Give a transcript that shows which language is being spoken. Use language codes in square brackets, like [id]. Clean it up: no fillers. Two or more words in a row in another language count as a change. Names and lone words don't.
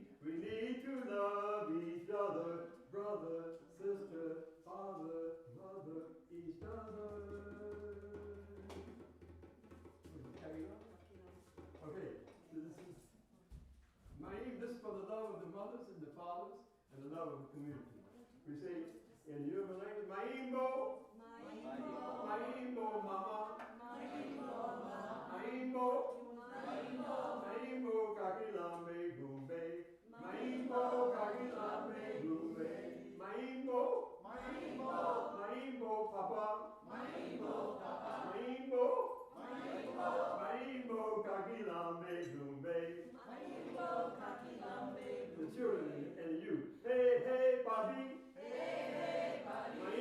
[en] We need to love each other. Brother, sister, father, mother, each other. Carry on? Okay, so this is for the love of the mothers and the fathers and the love of the community. We say in Yoruba language, Maimbo, Maimbo, mama, Maimbo, Maimbo, kakilambe gumbe, Maimbo, kakilambe gumbe, Maimbo, Maimbo, papa, Maimbo, Maimbo, kakilambe gumbe. The children and you. Hey, hey, Bobby. Hey, hey, Bobby.